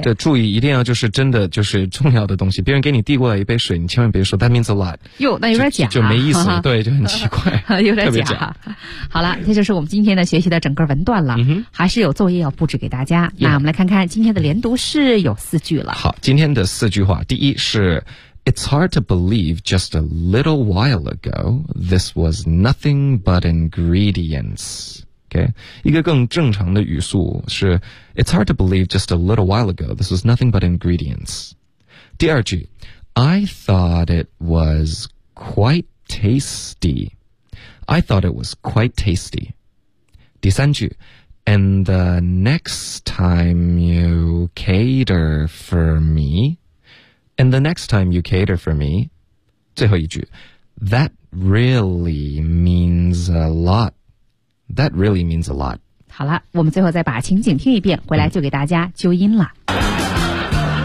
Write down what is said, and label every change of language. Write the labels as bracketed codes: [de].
[zh] 对，注意一定要就是真的就是重要的东西。别人给你递过来一杯水，你千万别说 [en] that means a lot。 [zh] 哟，那有点假，就没意思，对，就很奇怪，有点 假。好了，这就是我们今天的学习的整个文段了。嗯、还是有作业要布置给大家。Yeah. 那我们来看看今天的连读是有四句了。好，今天的四句话，第一是 [en] It's hard to believe just a little while ago this was nothing but ingredients。 Okay. [zh] 一个更正常的语速是 [en] It's hard to believe just a little while ago this was nothing but ingredients. [zh] 第二句 [en] I thought it was quite tasty. I thought it was quite tasty. [zh] 第三句 [en] And the next time you cater for me And the next time you cater for me [zh] 最后一句 [en] That really means a lotThat really means a lot. [zh] 好了，我们最后再把情景听一遍，回来就给大家纠音了。